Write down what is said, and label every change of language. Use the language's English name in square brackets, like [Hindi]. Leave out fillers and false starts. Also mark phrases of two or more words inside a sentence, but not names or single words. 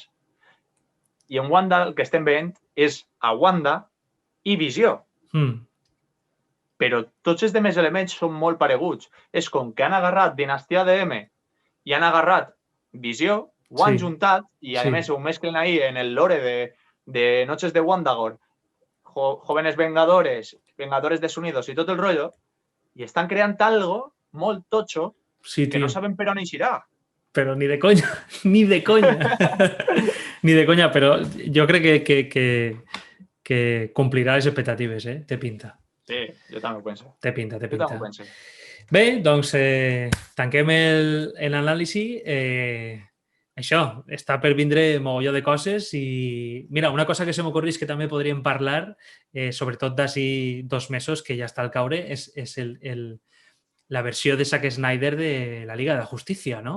[Catalan] I en Wanda el que estem veient és a Wanda i Visió. Però tots els demés elements són molt pareguts. És com que han agarrat Dinastia de M i han agarrat Visió, ho han juntat i a més ho mesclen ahí en el lore de Noches de Wandagore, Jóvenes Vengadores, Vengadores desunidos i tot el rollo, i estan creant algo molt totxo que no saben per on eixirà. [Spanish] Pero ni de coña, ni de coña. Ni de coña, [Catalan] però jo crec que complirà les expectatives, té pinta. Sí, jo també ho penso. Té pinta. Jo també ho penso. Bé, doncs tanquem l'anàlisi. Això, està per vindre mogolló de coses i mira, una cosa que se m'ocorre és que també podríem parlar, sobretot d'ací 2 mesos, que ja està al caure, és la versió de Zack Snyder de la Liga de la Justícia, no?